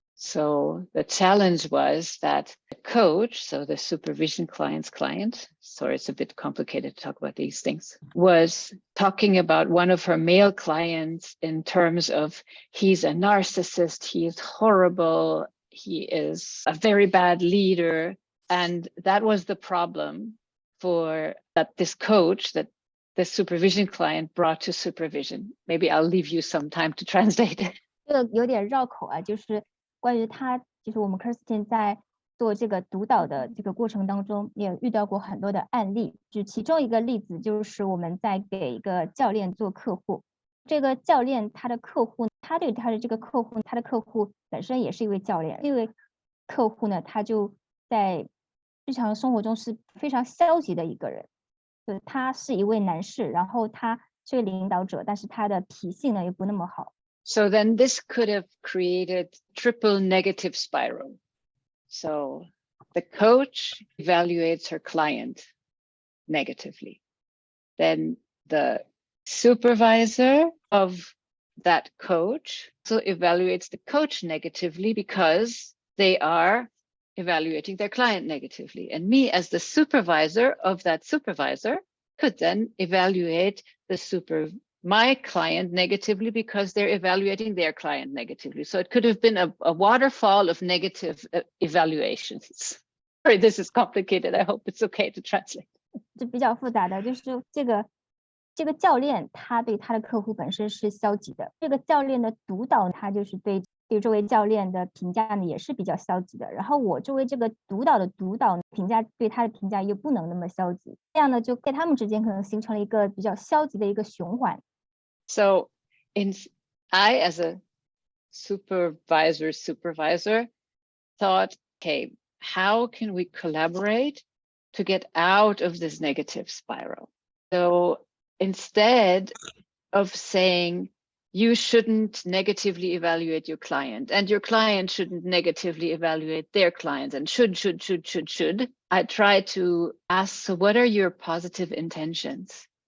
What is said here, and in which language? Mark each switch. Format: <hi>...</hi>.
<en>So the challenge was that the coach, so the supervision client's client, sorry, it's a bit complicated to talk about these things, was talking about one of her male clients in terms of he's a narcissist, he is horrible, he is a very bad leader. And that was the problem that this coach, that the supervision client brought to supervision. Maybe I'll leave you some time to translate it.</en> <zh>这个有点绕口啊，就是关于他，就是我们 Kirsten 在做这个督导的这个过程当中，也遇到过很多的案例。就其中一个例子就是我们在给一个教练做客户，这个教练他的客户，他对他的这个客户，他的客户本身也是一位教练，因为客户呢，他就在日常生活中是非常消极的一个人，对，他是一位男士，然后他是个领导者，但是他的脾性呢又不那么好。</zh> <en>So then this could have created triple negative spiral. So the coach evaluates her client negatively. Then the supervisor of that coach also evaluates the coach negatively because they are evaluating their client negatively. And me as the supervisor of that supervisor could then evaluate my client negatively because they're evaluating their client negatively. So it could have been a waterfall of negative evaluations. Sorry, this is complicated. I hope it's okay to translate.</en> <zh>这比较复杂的就是这个教练他对他的客户本身是消极的，这个教练的督导他就是对这位教练的评价呢也是比较消极的，然后我作为这个督导的督导评价对他的评价又不能那么消极，这样呢就在他们之间可能形成了一个比较消极的一个循环。</zh> <en>So I as a supervisor thought, okay, how can we collaborate to get out of this negative spiral? So instead of saying you shouldn't negatively evaluate your client and your client shouldn't negatively evaluate their clients and should, I try to ask, so what are your positive intentions?</en>